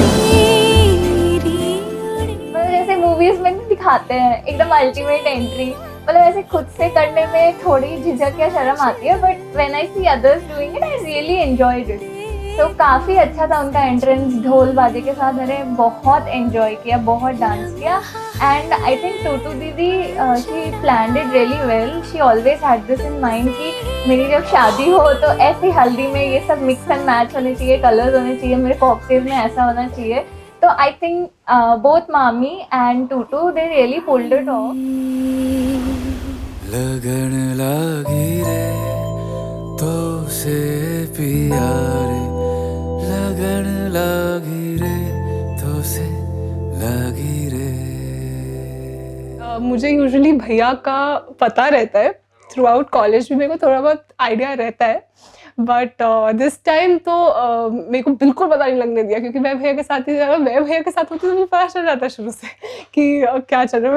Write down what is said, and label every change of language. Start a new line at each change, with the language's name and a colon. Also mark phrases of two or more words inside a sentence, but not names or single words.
Hindi: मतलब जैसे मूवीज में नहीं दिखाते हैं एकदम
English: ultimate entry,
Hindi: मतलब ऐसे खुद से करने में थोड़ी झिझक या शर्म आती है,
English: But when I see others doing it I really enjoyed it.
Hindi: तो काफ़ी अच्छा था उनका एंट्रेंस ढोल बाजे के साथ, मैंने बहुत एंजॉय किया, बहुत डांस किया।
English: And I think Tutu Didi she planned it really well, she always had this in mind
Hindi: कि मेरी जब शादी हो तो ऐसी हल्दी में ये सब
English: mix and match
Hindi: होने चाहिए, कलर्स होने चाहिए, मेरे कॉकटेल में ऐसा होना चाहिए।
English: तो I think both Mami and Tutu they really pulled it off.
Hindi: लगन लागी रे तो से प्यारे, लगन लागी रे तो से लागी रे। मुझे यूजुअली भैया का पता रहता है,
English: throughout college
Hindi: भी मेरे को थोड़ा बहुत आइडिया रहता है,
English: but this time
Hindi: तो मेरे को बिल्कुल पता नहीं लगने दिया, क्योंकि मैं भैया के साथ ही, अगर मैं भैया के साथ होती तो मुझे पता चल जाता शुरू से कि क्या चल रहा है।